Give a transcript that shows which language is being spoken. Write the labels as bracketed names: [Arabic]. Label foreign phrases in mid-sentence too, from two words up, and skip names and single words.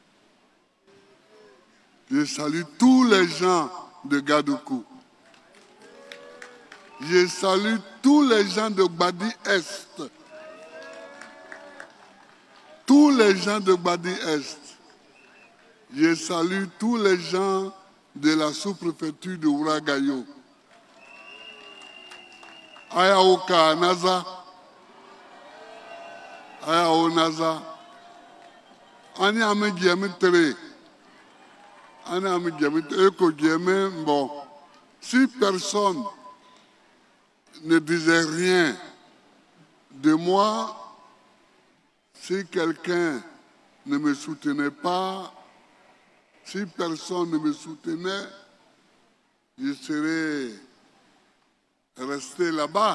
[French] Je salue tous les gens de Gadoukou. Je salue tous les gens de Gbadi-Est. Tous les gens de Gbadi-Est. Je salue tous les gens de la sous-préfecture de Ouragayo. [Daloa Bété] Ayaoka Naza. Ayao Naza. Ani ame giame tere. Ani ame giame tere. Eko giame bon. [French] Si personne ne disait rien de moi, si quelqu'un ne me soutenait pas, si personne ne me soutenait, je serais resté là-bas.